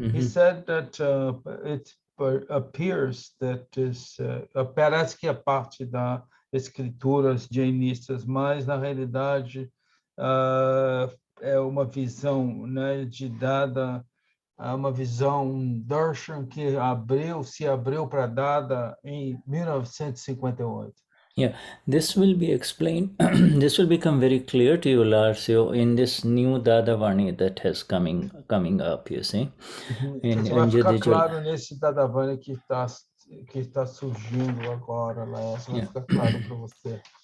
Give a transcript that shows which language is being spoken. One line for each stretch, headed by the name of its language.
English: He said that it appears that
Portuguese: parece que é parte das escrituras jainistas, mas na realidade é uma visão, né, de Dada, uma visão, darshan que se abriu para Dada em 1958.
English: Yeah, this will be explained, this will become very clear to you, Larsio, in this new Dadavani that has coming up, you see.
Portuguese: Isso vai ficar claro nesse Dadavani que está surgindo agora, lá. Isso vai ficar claro para você.